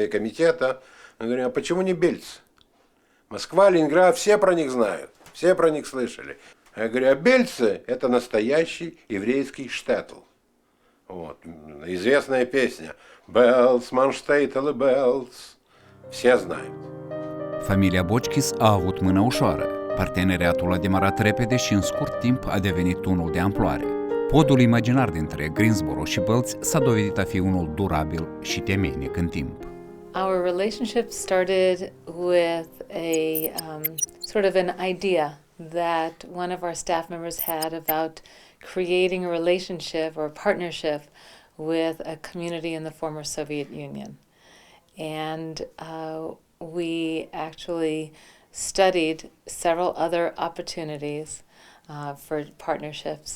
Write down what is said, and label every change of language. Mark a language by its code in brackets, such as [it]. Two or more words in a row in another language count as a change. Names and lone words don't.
[ru] Мы говорим, а почему не Бельцы? Москва, Ленинград, все про них знают. все про них слышали. Я говорю, а Бельцы – это настоящий еврейский штетл. Вот. Известная pесня «Bălți, man ștetele Bălți». Все знают. [ro] Familia Bochkis a avut mână ușoară. Parteneriatul a demarat repede și în scurt timp a devenit unul de amploare. Podul imaginar dintre Greensboro și Bălți s-a dovedit a fi unul durabil și temeinic în timp. [en] Our relationship started with a sort of an idea that one of our staff members had about creating a relationship or a partnership with a community in the former Soviet Union. And we actually studied several other opportunities for partnerships.